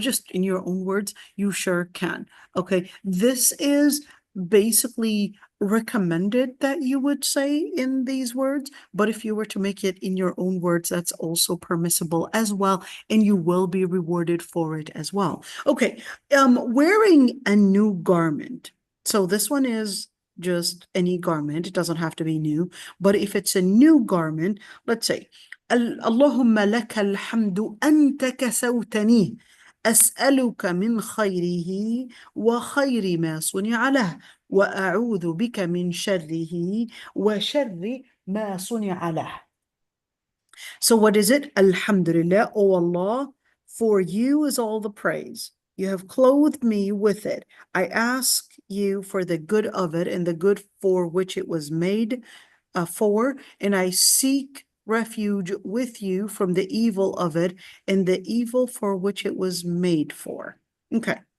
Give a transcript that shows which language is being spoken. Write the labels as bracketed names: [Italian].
[English] Just in your own words, you sure can. Okay, this is basically recommended that you would say in these words, but if you were to make it in your own words, that's also permissible as well, and you will be rewarded for it as well. Okay, wearing a new garment. So this one is just any garment. It doesn't have to be new, but if it's a new garment, let's say, [Arabic] اللهم لك الحمد أنت كسوتني أسألك من خيره وخير ما صنع له وأعوذ بك من شره وشر ما صنع له. [English] So what is it? Alhamdulillah, O Allah, for you is all the praise. You have clothed me with it. I ask you for the good of it and the good for which it was made for, and I seek refuge with you from the evil of it and the evil for which it was made for. Okay.